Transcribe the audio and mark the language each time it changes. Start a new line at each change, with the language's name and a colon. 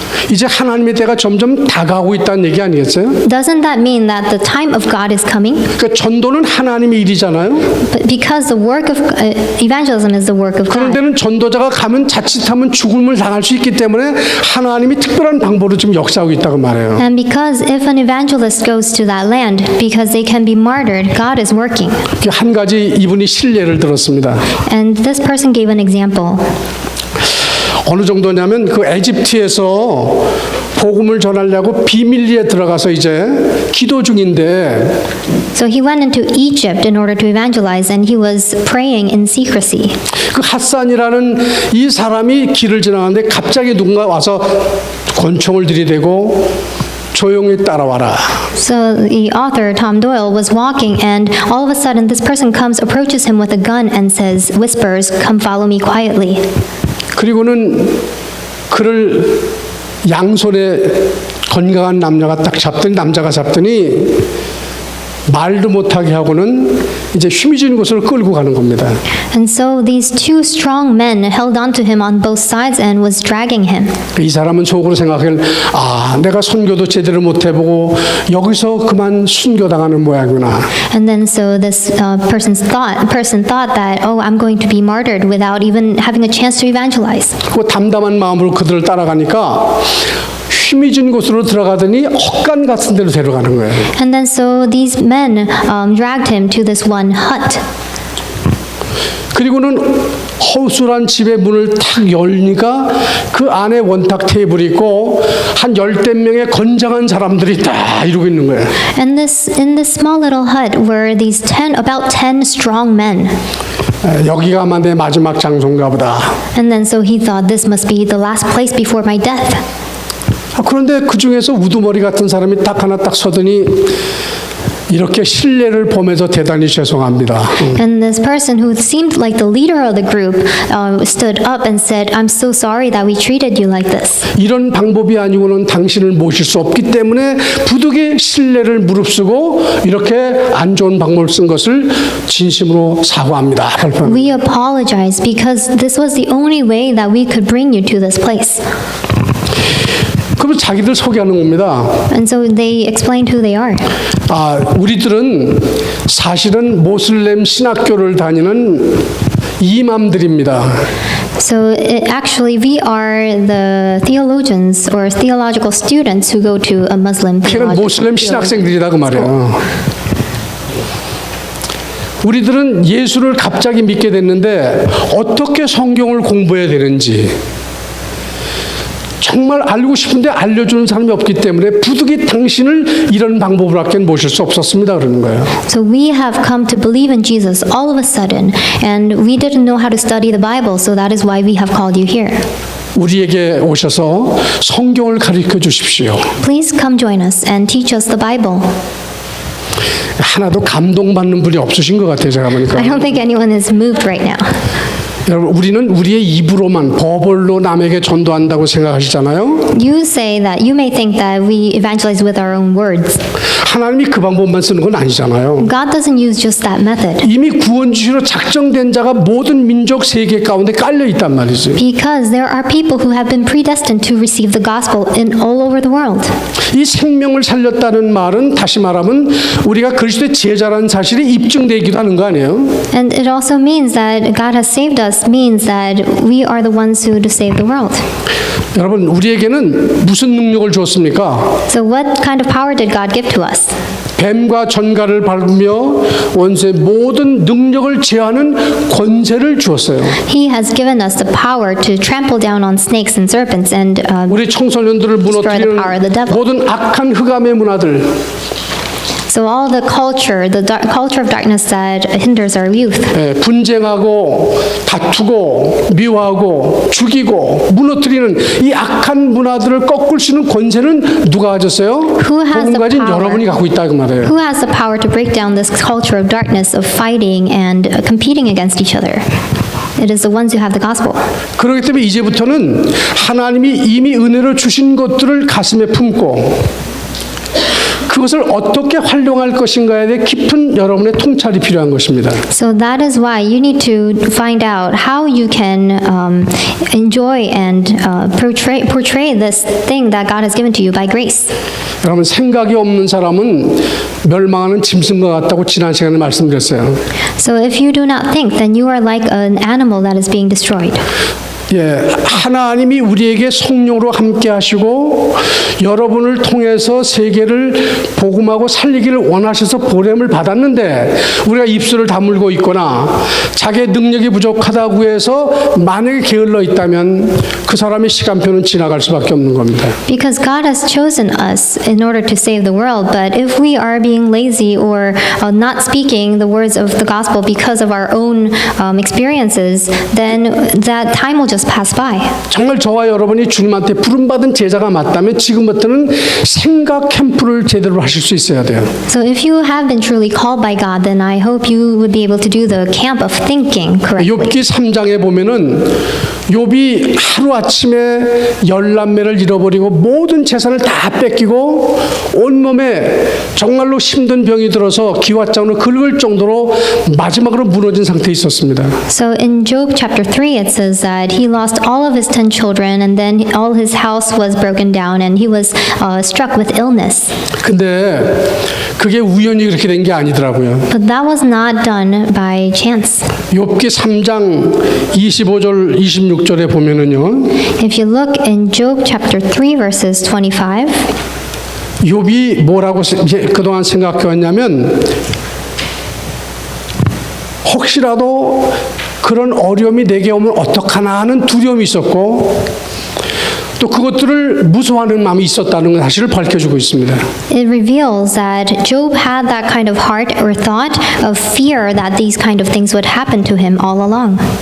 Korean: 이제 하나님의 때가 점점 다가오고 있다는 얘기 아니겠어요?
English: Doesn't that mean that the time of God is coming?
Korean: 그러니까 전도는 하나님의 일이잖아요.
English: But because the work of evangelism is the work of God.
Korean: 그런데는 전도자가 가면 자칫하면 죽음을 당할 수 있기 때문에 하나님이 특별한 방법으로 지금 역사하고 있다고 말해요.
English: And because if an evangelist goes to that land, because they can be martyred, God is working.
Korean: 한 가지 이분이 실례를 들었습니다.
English: And this person gave an example.
Korean: 어느 정도냐면 그 에집트에서 복음을 전하려고 비밀리에 들어가서 이제 기도 중인데
English: So he went into Egypt in order to evangelize, and he was praying in secrecy.
Korean: 그 핫산이라는 이 사람이 길을 지나가는데 갑자기 누군가 와서 권총을 들이대고 조용히 따라와라.
English: So the author, Tom Doyle, was walking, and all of a sudden this person comes, approaches him with a gun and whispers, "Come follow me quietly."
Korean: 그리고는 그를 양손에 건강한 남자가 잡더니 말도 못하게 하고는 이제 힘이 곳으로 끌고 가는 겁니다.
English: And so these two strong men held onto him on both sides and was dragging him.
Korean: 이 사람은 속으로 생각할 내가 선교도 제대로 못 해보고 여기서 그만 순교당하는 모양이구나.
English: And then so this person thought that, oh, I'm going to be martyred without even having a chance to evangelize.
Korean: 그 담담한 마음으로 그들을 따라가니까 힘이 진 곳으로 들어가더니 헛간 같은 데로 데려가는 거예요.
English: And then so these men dragged him to this one hut.
Korean: 그리고는 허술한 집의 문을 탁 열니까 그 안에 원탁 테이블이 있고 한 10명의 건장한 사람들이 다 이러고 있는 거예요.
English: And in this small little hut were these about 10 strong men.
Korean: 여기가 아마 내 마지막 장소인가 보다.
English: And then so he thought, this must be the last place before my death.
Korean: 그런데 그 중에서 우두머리 같은 사람이 딱 하나 딱 서더니 이렇게 신뢰를 범해서 대단히 죄송합니다.
English: And this person who seemed like the leader of the group stood up and said, I'm so sorry that we treated you like this.
Korean: 이런 방법이 아니고는 당신을 모실 수 없기 때문에 부득이 신뢰를 무릅쓰고 이렇게 안 좋은 방법을 쓴 것을 진심으로 사과합니다.
English: We apologize because this was the only way that we could bring you to this place.
Korean: 그러면 자기들 소개하는 겁니다.
English: And so they explained who they are.
Korean: 우리들은 사실은 모슬렘 신학교를 다니는 이맘들입니다.
English: So actually, we are the theologians or theological students who go to a Muslim
Korean: 걔는 모슬렘 신학생들이다 그 말이에요. 우리들은 예수를 갑자기 믿게 됐는데 어떻게 성경을 공부해야 되는지 정말 알고 싶은데 알려주는 사람이 없기 때문에 부득이 당신을 이런 방법으로밖에 모실 수 없었습니다 그러는 거예요.
English: So we have come to believe in Jesus all of a sudden, and we didn't know how to study the Bible, so that is why we have called you here.
Korean: 우리에게 오셔서 성경을 가르쳐 주십시오.
English: Please come join us and teach us the Bible.
Korean: 하나도 감동받는 분이 없으신 것 같아요 제가 보니까.
English: I don't think anyone is moved right now.
Korean: 여러분 우리는 우리의 입으로만 버벌로 남에게 전도한다고 생각하시잖아요.
English: You say that you may think that we evangelize with our own words.
Korean: 하나님이 그 방법만 쓰는 건 아니잖아요.
English: God doesn't use just that method.
Korean: 이미 구원주시로 작정된 자가 모든 민족 세계 가운데 깔려 있단 말이지.
English: Because there are people who have been predestined to receive the gospel in all over the world.
Korean: 이 생명을 살렸다는 말은 다시 말하면 우리가 그리스도의 제자라는 사실이 입증되기도 하는 거 아니에요?
English: And it also means that God has saved us, means that we are the ones who to save the world.
Korean: 여러분 우리에게는 무슨 능력을 주었습니까?
English: So what kind of power did God give to us?
Korean: 뱀과 전갈을 밟으며 원수의 모든 능력을 제하는 권세를 주었어요.
English: He has given us the power to trample down on snakes and serpents and
Korean: 우리 청소년들을
English: Destroy the
Korean: 무너뜨리는
English: power of the devil.
Korean: 모든 악한 흑암의 문화들
English: so all the culture of darkness that hinders our youth.
Korean: 분쟁하고 다투고 미워하고 죽이고 무너뜨리는 이 악한 문화들을 꺾을 수 있는 권세는 누가 가졌어요?
English: Who has
Korean: 복음
English: the
Korean: 가진
English: power?
Korean: 여러분이 갖고 있다 그 말이에요.
English: Who has the power to break down this culture of darkness of fighting and competing against each other? It is the ones who have the gospel.
Korean: 그렇기 때문에 이제부터는 하나님이 이미 은혜로 주신 것들을 가슴에 품고 그것을 어떻게 활용할 것인가에 대해 깊은 여러분의 통찰이 필요한 것입니다.
English: So that is why you need to find out how you can enjoy and portray this thing that God has given to you by grace.
Korean: 여러분 생각이 없는 사람은 멸망하는 짐승과 같다고 지난 시간에 말씀드렸어요.
English: So if you do not think, then you are like an animal that is being destroyed.
Korean: 하나님이 우리에게 성령으로 함께 하시고 여러분을 통해서 세계를 복음하고 살리기를 원하셔서 보냄을 받았는데 우리가 입술을 다물고 있거나 자기의 능력이 부족하다고 해서 만약에 게을러 있다면 그 사람의 시간표는 지나갈 수밖에 없는 겁니다.
English: Because God has chosen us in order to save the world, but if we are being lazy or not speaking the words of the gospel because of our own experiences, then that time will just pass by.
Korean: 정말 저와 여러분이 주님한테 부름받은 제자가 맞다면 지금부터는 생각 캠프를 제대로 하실 수 있어야 돼요.
English: So if you have been truly called by God, then I hope you would be able to do the camp of thinking correctly.
Korean: 욥기 3장에 보면은 욥이 하루아침에 10남매를 잃어버리고 모든 재산을 다 뺏기고 온몸에 정말로 힘든 병이 들어서 기왓장으로 긁을 정도로 마지막으로 무너진 상태에 있었습니다.
English: So in Job chapter 3 it says that he lost all of his 10 children and then all his house was broken down and he was struck with illness.
Korean: 근데 그게 우연히 그렇게 된 게 아니더라고요.
English: But that was not done by chance.
Korean: 욥기 3장 25절 26절에 보면은요.
English: If you look in Job chapter 3 verses 25,
Korean: 욥이 뭐라고 그동안 생각해왔냐면 혹시라도 그런 어려움이 내게 오면 어떡하나 하는 두려움이 있었고 또 그것들을 무서워하는 마음이 있었다는 사실을 밝혀주고 있습니다.
English: it reveals that Job had that kind of heart or thought of fear that these kind of things would happen to him all along.